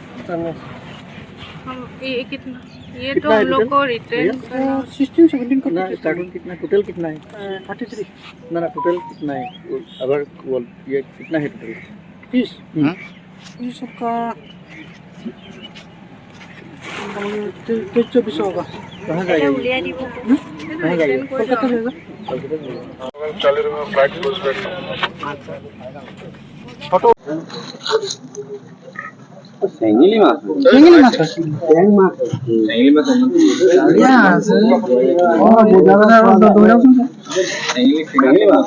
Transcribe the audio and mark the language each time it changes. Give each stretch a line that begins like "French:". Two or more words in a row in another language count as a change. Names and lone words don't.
Hindi: हम ये कितना ये तो हम लोग को रिटर्न करना 16 17 का ना स्टार्टिंग कितना टोटल कितना है 33 ना ना टोटल कितना है अगर ये कितना है टोटल 30 ये सबका 24 होगा कहाँ
Assamese: এটা
Hindi: जाएगा
Assamese: উলিয়াই দিব
Hindi: कहाँ जाएगा कोलकाता जाएगा
Assamese: চেঙেলী মাছ চেঙেলী মাছ আছে চেং মাছ চেঙেলী মাছ ইয়া আছে ও বজাৰত দৌৰাচোন চেঙেলী মাছ